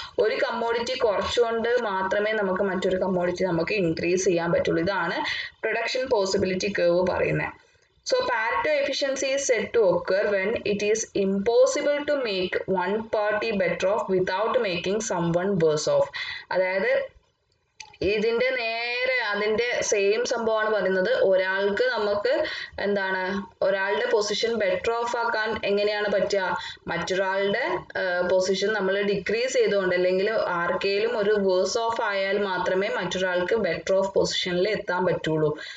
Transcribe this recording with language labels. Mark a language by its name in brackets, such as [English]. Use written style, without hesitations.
[Malayalam] ഒരു കമ്മോഡിറ്റി കുറച്ചുകൊണ്ട് മാത്രമേ നമുക്ക് മറ്റൊരു കമ്മോഡിറ്റി നമുക്ക് ഇൻക്രീസ് ചെയ്യാൻ പറ്റുള്ളൂ. ഇതാണ് പ്രൊഡക്ഷൻ പോസിബിലിറ്റി കർവ് പറയുന്നത്. [English] So Pareto efficiency is said to occur when it is impossible to make one party better off without making someone worse off. [Malayalam] അതായത് ഇതിന്റെ നേരെ അതിന്റെ സെയിം സംഭവമാണ് പറയുന്നത്. ഒരാൾക്ക് നമുക്ക് എന്താണ് ഒരാളുടെ പൊസിഷൻ ബെറ്റർ ഓഫ് ആക്കാൻ എങ്ങനെയാണ് പറ്റുക? മറ്റൊരാളുടെ പൊസിഷൻ നമ്മൾ ഡിക്രീസ് ചെയ്തുകൊണ്ട് അല്ലെങ്കിൽ ആർക്കെങ്കിലും ഒരു വേഴ്സ് ഓഫ് ആയാൽ മാത്രമേ മറ്റൊരാൾക്ക് ബെറ്റർ ഓഫ് പൊസിഷനിൽ എത്താൻ പറ്റുള്ളൂ.